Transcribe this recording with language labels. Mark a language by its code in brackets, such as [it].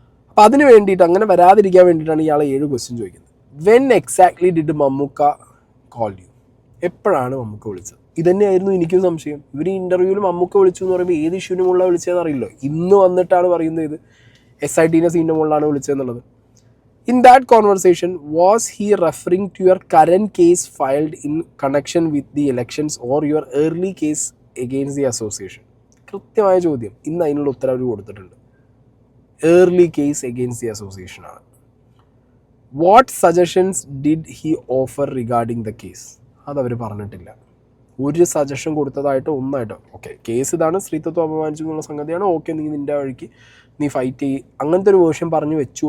[ml] അപ്പോൾ അതിന് വേണ്ടിയിട്ട്, അങ്ങനെ വരാതിരിക്കാൻ വേണ്ടിയിട്ടാണ് ഇയാളെ 7 ക്വസ്റ്റ്യൻ ചോദിക്കുന്നത്. [en] when exactly did Mammookka call you, [ml] എപ്പോഴാണ് മമ്മൂക്ക വിളിച്ചത്? ഇതന്നെയായിരുന്നു എനിക്കും സംശയം. ഇവർ ഈ ഇൻ്റർവ്യൂവിൽ മമ്മൂക്ക വിളിച്ചു എന്ന് പറയുമ്പോൾ ഏത് ഇഷ്യൂവിനുമുള്ള വിളിച്ചതെന്ന് അറിയില്ലോ. ഇന്ന് വന്നിട്ടാണ് പറയുന്നത് ഇത് SITൻ്റെ സീൻ്റെ മുകളിലാണ് വിളിച്ചതെന്നുള്ളത്. [en] In that conversation, was he referring to your current case filed in connection with the elections or your early case against the association? [ml] കൃത്യമായ ചോദ്യം. ഇന്ന് അതിനുള്ള ഉത്തരം അവർ കൊടുത്തിട്ടുണ്ട്. [en] early case against the association [ml] ആണ്. [en] What suggestions did he offer regarding the case? [ml] അതവർ പറഞ്ഞിട്ടില്ല. ഒരു സജഷൻ കൊടുത്തതായിട്ടോ ഒന്നായിട്ടോ, ഓക്കെ കേസ് ഇതാണ്, സ്ത്രീത്വം അപമാനിച്ചു എന്നുള്ള സംഗതിയാണ്, ഓക്കെ നീ നിൻ്റെ വഴിക്ക് നീ ഫൈറ്റ് ചെയ്യ്, അങ്ങനത്തെ ഒരു വേർഷൻ പറഞ്ഞു വെച്ചു.